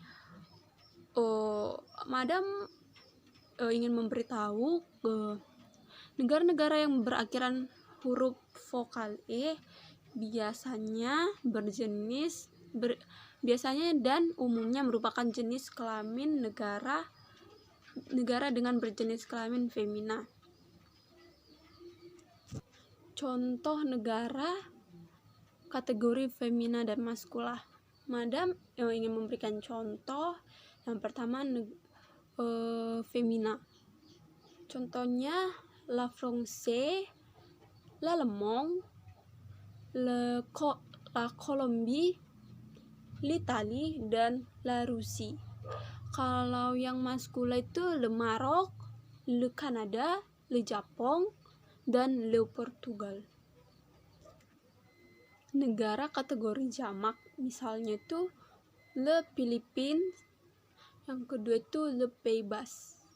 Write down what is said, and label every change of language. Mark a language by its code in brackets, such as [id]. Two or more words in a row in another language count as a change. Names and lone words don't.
[id] Madam ingin memberitahu negara-negara yang berakhiran huruf vokal e biasanya dan umumnya merupakan jenis kelamin negara dengan berjenis kelamin femina. Contoh negara kategori femina dan maskula. Madam ingin memberikan contoh. Yang pertama femina. [fr] Contohnya la France, l'Allemagne, la Colombie, l'Italie, dan la Russie. [id] Kalau yang maskula itu [fr] le Maroc, le Canada, le Japon, dan le Portugal. [id] Negara kategori jamak misalnya itu [fr] le Philippines, [id] yang kedua itu [fr] le Pays-Bas.